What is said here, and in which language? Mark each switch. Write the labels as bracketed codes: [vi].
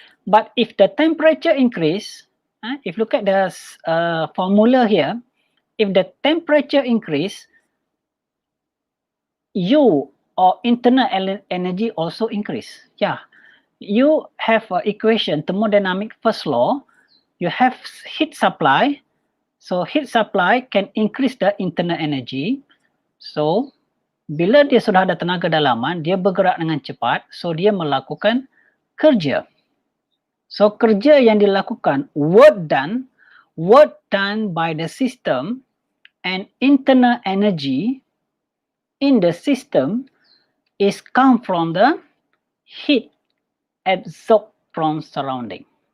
[en] But if the temperature increase, if you look at the formula here, if the temperature increase, U or internal energy also increase. Yeah, you have an equation, thermodynamic first law, you have heat supply. So heat supply can increase the internal energy. [ms] So bila dia sudah ada tenaga dalaman, dia bergerak dengan cepat. So dia melakukan kerja. [en] So [ms] kerja yang dilakukan, [en] work done by the system and internal energy in the system is come from the heat absorbed from surrounding.